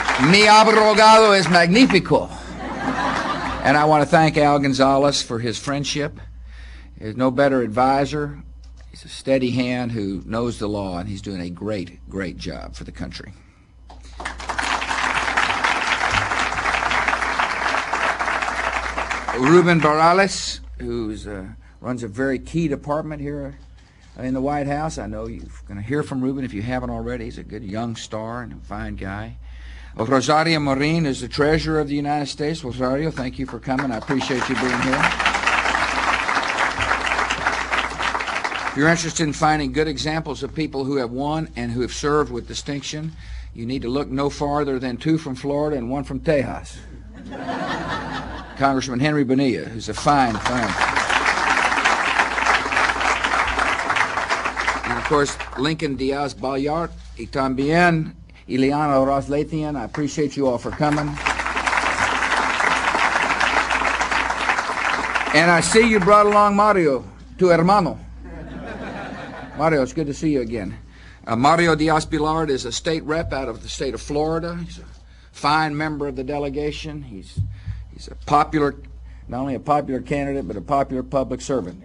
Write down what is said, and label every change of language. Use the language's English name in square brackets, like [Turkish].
[Spanish] Mi abogado es magnífico. [English] And I want to thank Al Gonzalez for his friendship. There's no better advisor. He's a steady hand who knows the law, and he's doing a great, great job for the country. Ruben Barales, who runs a very key department here in the White House. I know you're going to hear from Ruben if you haven't already. He's a good young star and a fine guy. Rosario Marin is the Treasurer of the United States. Rosario, thank you for coming. I appreciate you being here. If you're interested in finding good examples of people who have won and who have served with distinction, you need to look no farther than two from Florida and one from Tejas. Congressman Henry Bonilla, who's a fine. And of course, Lincoln Diaz Balart, [Spanish] y también [English] Ileana Roslatian. I appreciate you all for coming. And I see you brought along Mario, [Spanish] tu hermano. [English] Mario, it's good to see you again. Mario Diaz-Balart is a state rep out of the state of Florida. He's a fine member of the delegation. He's a popular, not only a popular candidate, but a popular public servant.